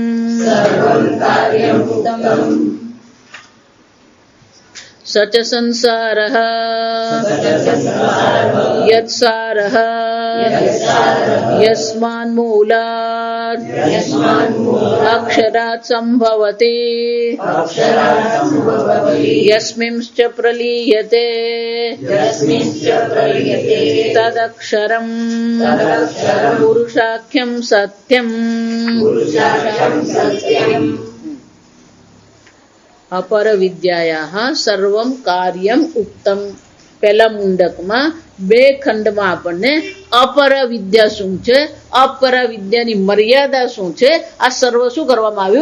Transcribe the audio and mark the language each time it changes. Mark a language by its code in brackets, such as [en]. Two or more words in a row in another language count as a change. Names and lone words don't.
[sa] स च संसारः यत्सारः यस्मान्मूलात् अक्षरात् सम्भवति यस्मिंश्च प्रलीयते तदक्षरम् पुरुषाख्यं सत्यम्। अपर विद्याया सर्वम कार्यम उक्तम [gu] પહેલા મુંડકમાં બે ખંડમાં આપણને અપર વિદ્યા શું છે, અપર વિદ્યાની મર્યાદા શું છે, આ સર્વ શું કરવામાં આવ્યું?